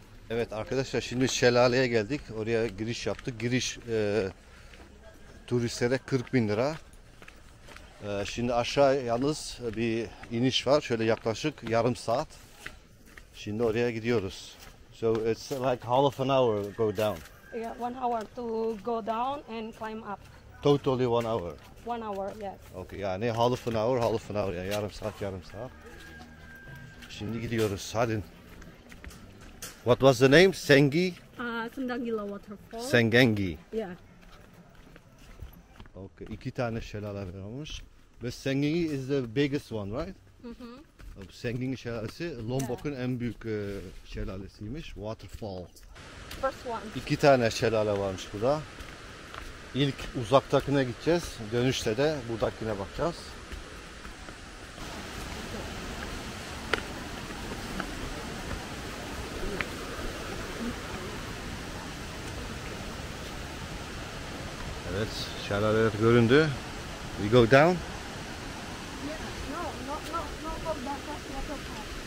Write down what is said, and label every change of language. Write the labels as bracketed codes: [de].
[tr] Evet arkadaşlar, şimdi şelaleye geldik. Oraya giriş yaptık. Giriş turistlere 40.000 lira. Şimdi aşağı yalnız bir iniş var. Şöyle yaklaşık yarım saat. Şimdi oraya gidiyoruz. [en] So it's like half an hour go down. Yeah, 1 hour to go down and climb up. Totally 1 hour. 1 hour, yes. Okay, yani half an hour, [tr] yani yarım saat. Şimdi gidiyoruz. Hadi. [en] What was the name? Sendang Gile waterfall. Sendang Gile. Yeah. [tr] Okay, 2 tane şelale varmış. [en] Ve Sendang Gile is the biggest one, right? [tr] Sendang Gile şelalesi Lombok'un en büyük şelalesiymiş. [en] Waterfall. First one. [tr] 2 tane şelale varmış burada. İlk uzaktakine gideceğiz. Dönüşte de buradakine bakacağız. Evet, şelaleler göründü. [en] We go down. Yeah, no go back, that's waterfall.